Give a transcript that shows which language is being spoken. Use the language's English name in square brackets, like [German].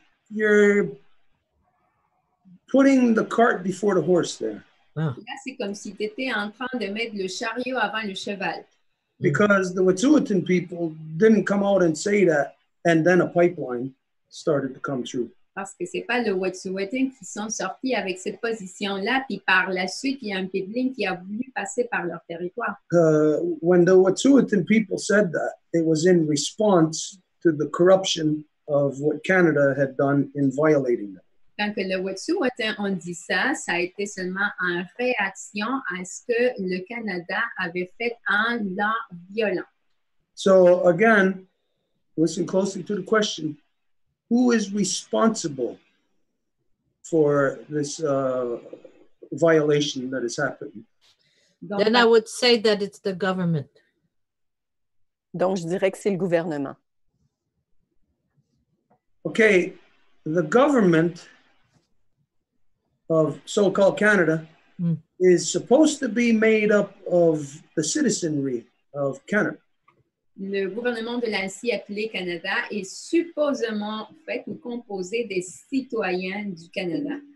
[English] You're putting the cart before the horse there. [French] Là, c'est comme si tu étais en train de mettre le chariot avant le cheval. [English] Because the Wet'suwet'en people didn't come out and say that, and then a pipeline started to come through. [French] Parce que c'est pas le Wet'suwet'en qui sont sortis avec cette position-là, puis par la suite, il y a un pipeline qui a voulu passer par leur territoire. [English] When the Wet'suwet'en people said that, it was in response to the corruption of what Canada had done in violating them. [French] Quand le Wet'suwet'en ont dit ça, ça a été seulement en réaction à ce que le Canada avait fait en leur violant. [English] So again, listen closely to the question. Who is responsible for this violation that has happened? [French] Donc, [English] Then I would say that it's the government. [French] Donc, je dirais que c'est le gouvernement. [English] Okay, the government of so-called Canada is supposed to be made up of the citizenry of Canada. [French] le gouvernement de l'ainsi appelé Canada est supposément fait ou composé des citoyens du Canada.